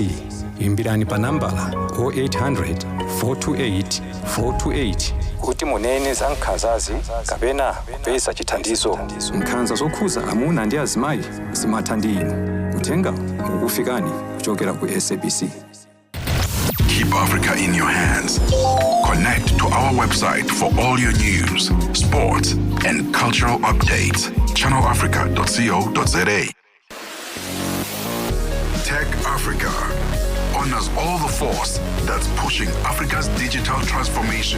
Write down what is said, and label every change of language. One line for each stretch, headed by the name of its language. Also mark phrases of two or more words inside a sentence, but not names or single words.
Nyanja: Imbirani pa nambala 0800 428 428 kuti munene za nkhanzazi kapena kupeza chithandizo. Nkhanza zokhuza amuna ndi azimayi zimatha ndi inu. Uthenga ukufikani kuchokera ku SABC.
English: Keep Africa in your hands. Connect to our website for all your news, sports, and cultural updates. channelafrica.co.za. Tech Africa honors all the force that's pushing Africa's digital transformation.